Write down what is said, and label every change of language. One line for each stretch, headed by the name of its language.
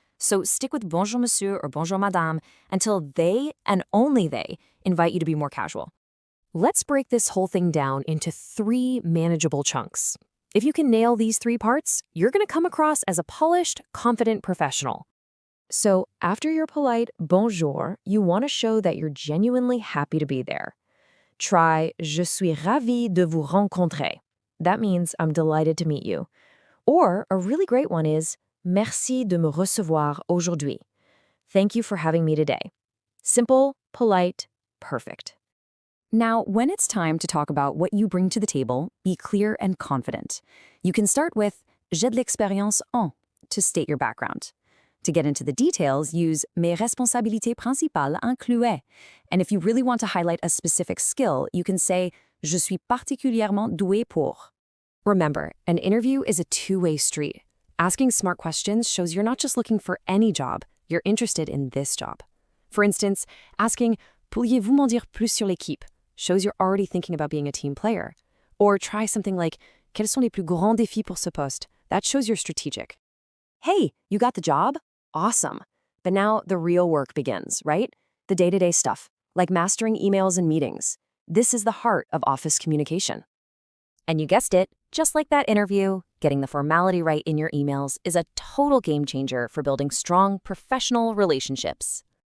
English: So stick with
French: bonjour monsieur
English: or
French: bonjour madame
English: until they, and only they, invite you to be more casual. Let's break this whole thing down into 3 manageable chunks. If you can nail these 3 parts, you're going to come across as a polished, confident professional. So after your polite bonjour, you want to show that you're genuinely happy to be there. Try
French: Je suis ravi de vous rencontrer.
English: That means I'm delighted to meet you. Or a really great one is
French: Merci de me recevoir aujourd'hui.
English: Thank you for having me today. Simple, polite, perfect. Now, when it's time to talk about what you bring to the table, be clear and confident. You can start with
French: J'ai de l'expérience en
English: to state your background. To get into the details, use
French: Mes responsabilités principales incluaient.
English: And if you really want to highlight a specific skill, you can say
French: Je suis particulièrement doué pour.
English: Remember, an interview is a two-way street. Asking smart questions shows you're not just looking for any job, you're interested in this job. For instance, asking
French: Pourriez-vous m'en dire plus sur l'équipe
English: shows you're already thinking about being a team player. Or try something like
French: Quels sont les plus grands défis pour ce poste?
English: That shows you're strategic. Hey, you got the job? Awesome. But now the real work begins, right? The day-to-day stuff, like mastering emails and meetings. This is the heart of office communication. And you guessed it, just like that interview, getting the formality right in your emails is a total game changer for building strong professional relationships.